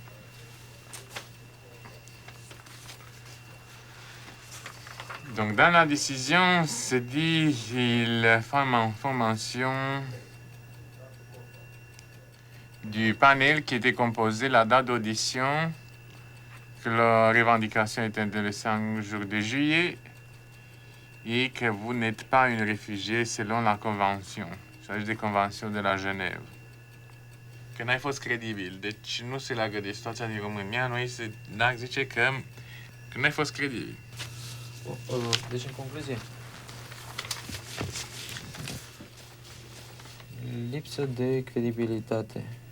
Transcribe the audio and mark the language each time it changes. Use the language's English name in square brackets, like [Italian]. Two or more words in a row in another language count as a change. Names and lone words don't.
[French] Donc, dans la décision, c'est dit qu'il fait une formation du panel qui était composé la date d'audition, que la revendication est intéressante le jour de juillet et que vous n'êtes pas une réfugiée selon la convention. Il s'agit des conventions de la Genève. [Romanian] Că n-ai fost credibil. Deci nu se leagă de situația din România. Noi NAC zice că n-ai fost credibil. Deci, în concluzie, lipsă de credibilitate.